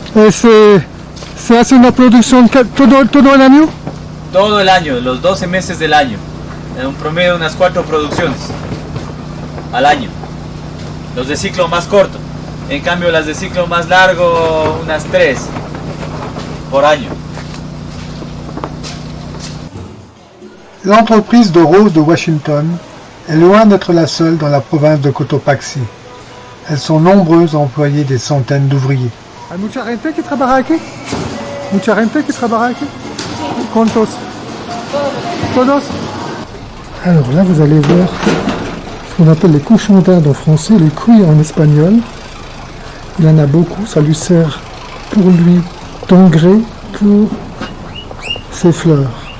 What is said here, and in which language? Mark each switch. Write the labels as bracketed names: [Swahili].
[Spanish] ¿Se hace una producción todo el año? Todo el año, los 12 meses del año. En un promedio de unas 4 producciones al año. Los de ciclo más corto. En cambio las de ciclo más largo, unas 3 por año. [French] L'entreprise de roses de Washington est loin d'être la seule dans la province de Cotopaxi. Elles sont nombreuses à employer des centaines d'ouvriers. [Spanish] Hay mucha gente que trabaja aquí. Mucha gente que trabaja aquí. ¿Cuántos? Todos. [French] Alors là, vous allez voir ce qu'on appelle les cochons d'Inde en français, les cuits en espagnol. Il en a beaucoup, ça lui sert pour lui d'engrais pour ses fleurs.